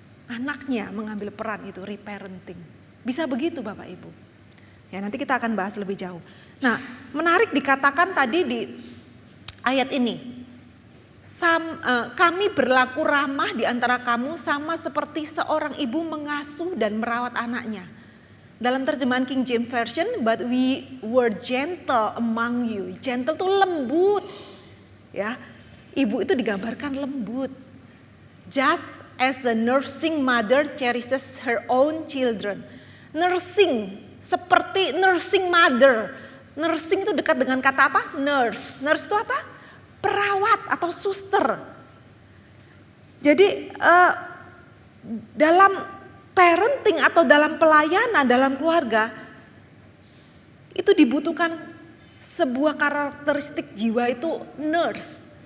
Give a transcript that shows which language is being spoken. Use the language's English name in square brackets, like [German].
[Indonesian] Anaknya mengambil peran itu, reparenting. Bisa begitu Bapak Ibu. Ya nanti kita akan bahas lebih jauh. Nah menarik dikatakan tadi di ayat ini. Kami berlaku ramah di antara kamu sama seperti seorang ibu mengasuh dan merawat anaknya. Dalam terjemahan [English] King James Version, but we were gentle among you. [Indonesian] Gentle itu lembut. Ya, ibu itu digambarkan lembut. [English] Just as a nursing mother cherishes her own children. [Indonesian] Nursing, seperti nursing mother. Nursing itu dekat dengan kata apa? Nurse. Nurse itu apa? Perawat atau suster. Jadi dalam parenting atau dalam pelayanan dalam keluarga itu dibutuhkan sebuah karakteristik jiwa itu nurse.